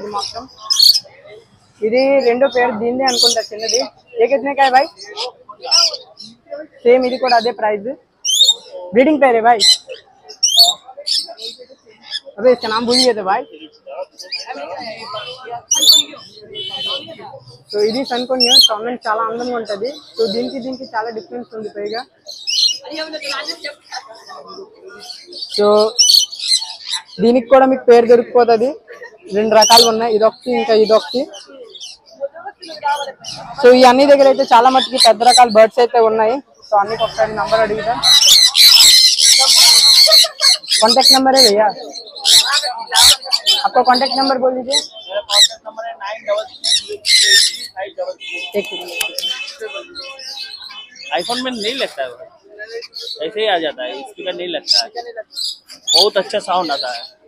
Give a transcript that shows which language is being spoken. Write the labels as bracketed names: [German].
[Telugu] ఇది మొత్తం ఇది రెండో పేరు దీనిదే అనుకుంటా, చిన్నది. [Hindi] ఏ కితనే का है भाई? [Telugu] సేమ్ ఇది కూడా అదే ప్రైస్. [Hindi] ब्रीडिंग पेयर है भाई. अबे इसका नाम भूल गए थे भाई. [Telugu] సో ఇది సన్కోనియా, చూడండి చాలా అందంగా ఉంటుంది. సో దీనికి చాలా డిఫరెన్స్ ఉంది పైగా. సో దీనికి కూడా మీకు పేరు దొరికిపోతుంది. 2 రకాలు ఉన్నాయి, ఇదొకటి ఇంకా ఇదొకటి. సో ఈ అన్ని దగ్గర అయితే చాలా మట్టుకి పెద్ద రకాల బర్డ్స్ అయితే ఉన్నాయి. సో అన్నికి ఒకసారి నంబర్ అడుగుదాం. [Hindi] कॉन्टैक्ट नंबर है भैया, आपका कॉन्टैक्ट नंबर बोल दीजिए. मेरा कॉन्टैक्ट नंबर है 93338533. आईफोन में नहीं लगता है, ऐसे ही आ जाता है, स्पीकर नहीं लगता है, बहुत अच्छा साउंड आता है.